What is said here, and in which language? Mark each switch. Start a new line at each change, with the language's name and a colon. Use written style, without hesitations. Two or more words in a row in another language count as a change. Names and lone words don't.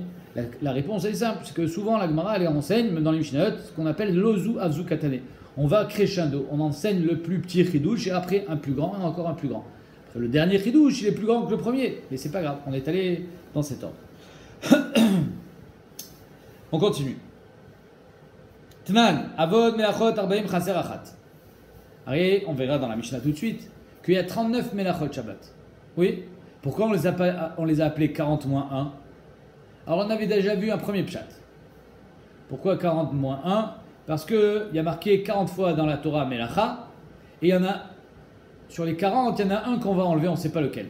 French: La réponse est simple, c'est que souvent la Gemara elle enseigne, même dans les Mishnayot, ce qu'on appelle
Hebrew: לא זו אף זו קטנה.
French: On va crescendo, on enseigne le plus petit chidouche et après un plus grand et encore un plus grand. Après, le dernier chidouche, il est plus grand que le premier, mais c'est pas grave, on est allé dans cet ordre. On continue.
Hebrew: תנן, אבות מלאכות ארבעים חסר אחת.
French: On verra dans la Mishnah tout de suite qu'il y a 39
Hebrew: מלאכות שבת.
French: Oui. Pourquoi on les a appelés 40 moins 1? Alors on avait déjà vu un premier pshat. Pourquoi 40 moins 1? Parce qu'il y a marqué 40 fois dans la Torah Melacha, et il y en a, sur les 40, il y en a un qu'on va enlever, on ne sait pas lequel.